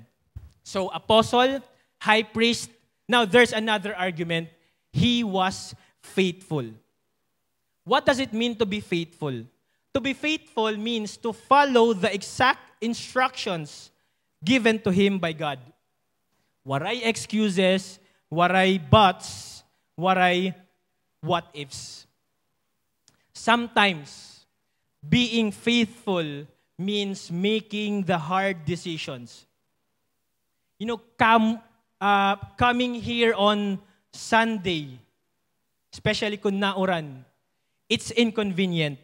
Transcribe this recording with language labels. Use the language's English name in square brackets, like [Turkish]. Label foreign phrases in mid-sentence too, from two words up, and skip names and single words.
[English] So, apostle, high priest. Now, there's another argument. He was faithful. What does it mean to be faithful? To be faithful means to follow the exact instructions given to him by God. Waray excuses, waray buts, waray what-ifs. Sometimes, being faithful means making the hard decisions. You know, coming here on Sunday, especially [Waray] kung nauran, [English] it's inconvenient.